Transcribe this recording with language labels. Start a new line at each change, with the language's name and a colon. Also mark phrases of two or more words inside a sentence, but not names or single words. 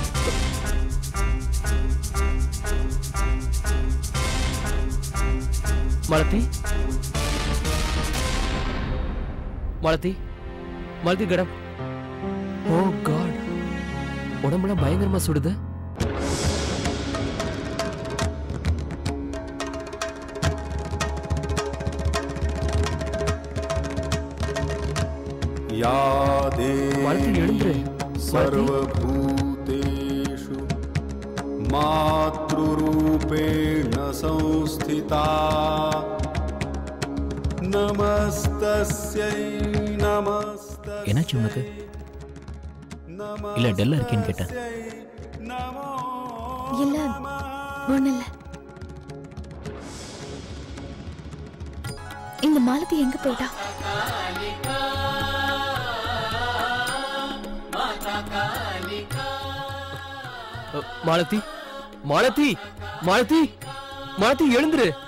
Tamil: மாலதி, மாலதி, மாலதி கடம்.
English: oh God,
Tamil: உடம்புலாம் பயங்கரமா சுடுது.
Sanskrit: या देवी सर्वभूतेषु मातृरूपेण संस्थिता नमस्तस्यै नमस्तस्यै
Tamil: என்னாச்சு உனக்கு? இல்ல டல்லா இருக்கேன்னு கேட்டேன். இல்ல ஒண்ணு இல்ல. இந்த மாலதி எங்க போயிட்டா? மாலதி, மாலதி, மாலதி, மாலதி எழுந்துரு.